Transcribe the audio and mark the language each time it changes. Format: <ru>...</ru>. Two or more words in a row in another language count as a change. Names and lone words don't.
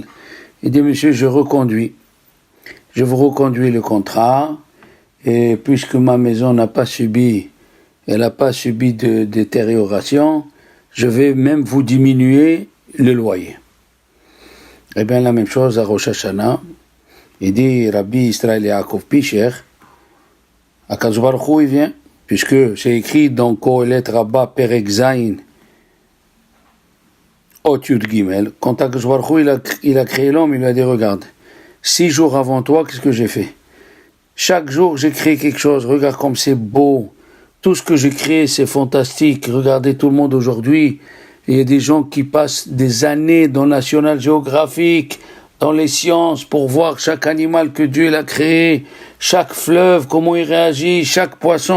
<fr>Il dit, monsieur, je vous reconduis le contrat, et puisque ma maison n'a pas subi de détérioration, je vais même vous diminuer le loyer. Eh bien, la même chose à Rosh Hashanah. Il dit, Rabbi Israël Yaakov Pisher,</fr> <he>הקדוש ברוך הוא,</he> <fr>il vient, puisque c'est écrit dans Kohelet Rabbah</fr> <he>פרק זין, אות יוד גימל,</he> <fr>quand</fr> <he>הקדוש ברוך הוא,</he> <fr>il a créé l'homme, il lui a dit, regarde, 6 jours avant toi, qu'est-ce que j'ai fait? Chaque jour, j'ai créé quelque chose. Regarde comme c'est beau. Tout ce que j'ai créé, c'est fantastique. Regardez tout le monde aujourd'hui. Il y a des gens qui passent des années dans National Geographic, dans les sciences, pour voir chaque animal que Dieu a créé, chaque fleuve, comment il réagit, chaque poisson.</fr>